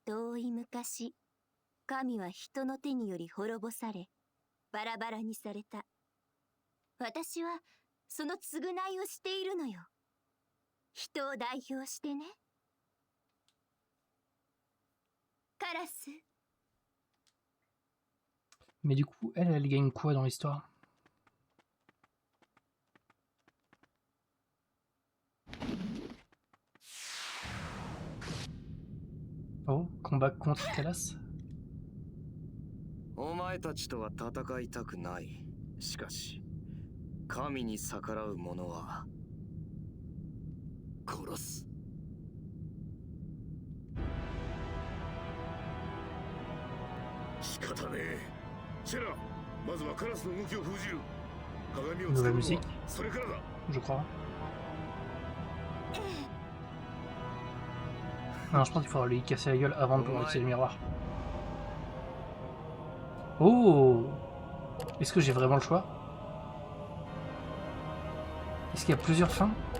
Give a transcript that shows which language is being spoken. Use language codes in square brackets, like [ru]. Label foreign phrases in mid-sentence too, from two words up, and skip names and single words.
[ja] 遠い昔、神は人の手により滅ぼされバラバラにされた。私はその償いをしているのよ。人を代表してね。カラス。 [fr] Mais du coup, elle gagne quoi dans l'histoire? Oh, combat contre Kalas? [ja] お前たちとは戦いたくない。しかし神に逆らう者は殺す。仕方ねえ。シェラ、まずはカラスの動きを封じる。鏡を [fr] Nouvelle [ja] 使う [fr] musique, [ja] のはそれからだ。 [fr] je crois. Non, je pense qu'il faudra lui casser la gueule avant de pouvoir utiliser le miroir. Oh! Est-ce que j'ai vraiment le choix? Est-ce qu'il y a plusieurs fins?